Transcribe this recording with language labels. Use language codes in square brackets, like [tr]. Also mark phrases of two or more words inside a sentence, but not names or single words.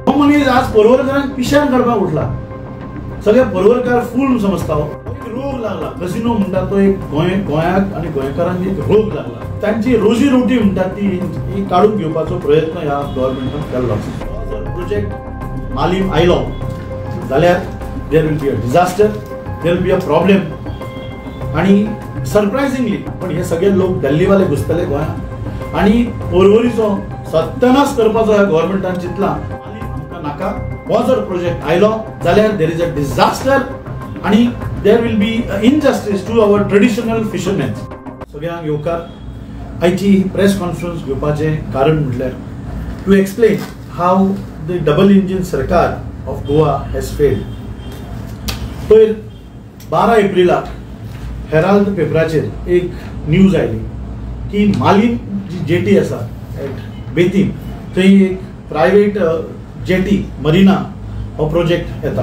[kok] हो मनीस आज पर्वरकारांक पिश्यान काडपाक उठला, सगळे पर्वरकार फूल समजता। रोग लागला कसिनो म्हणटा तो एक गोंयाक आणि गोंयकारांक एक रोग लागला। तांची रोजी रोटी म्हणटा ती काढून घेवपाचो प्रयत्न ह्या गव्हर्नमेंटान केल्लो आसा। जर प्रोजेक्ट मालीम आयलो जाल्यार [en] there will be a disaster, there will be a problem. [kok] आणि सरप्रायझिंगली पण हे सगळे लोक दिल्लीवाले घुसतले गोंयांत आणि पर्वरीचो सत्यानाश करपाचो ह्या गव्हर्नमेंटान चिंतला। आमकां नाका, हो जर प्रोजेक्ट आयलो जाल्यार [en] there is a disaster आणि there will be injustice to our traditional fisherman. [kok] सगळ्यांक येवकार आयची [en] press conference [kok] घेवपाचें कारण म्हटल्यार [en] to explain how the double engine सरकार of Goa has failed। [kok] पयर 12 एप्रिलाक हेराल्ड पेपराचेर एक न्यूज आयली की मालीम जी जेटी आसा एट बेतीम थंय एक [en] private jetty [kok] मरीना हो प्रोजेक्ट येता।